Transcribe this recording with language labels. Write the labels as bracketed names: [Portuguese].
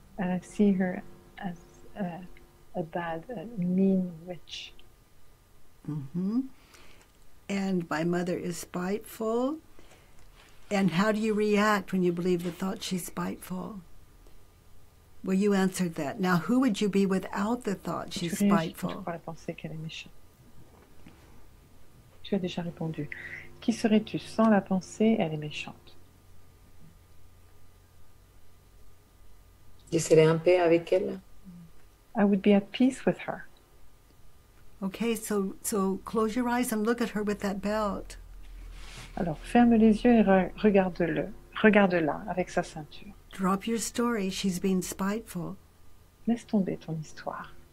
[English] And I see her as a bad, mean witch. Mm-hmm. And my mother is spiteful. And how do you react when you believe the thought she's spiteful? Well, you answered that. Now, who would you be without the thought she's [French] Tu réagis quand tu [English] spiteful? [French] crois la pensée qu'elle est méchante. Tu as déjà répondu. Qui serais-tu sans la pensée, elle est méchante? Je serai en paix avec elle. [English] I would be at peace with her. Okay, so close your eyes and look at her with that belt. [French] Alors, ferme les yeux et regarde-la avec sa ceinture. [English] Drop your story. She's being spiteful. [French] Laisse tomber ton histoire.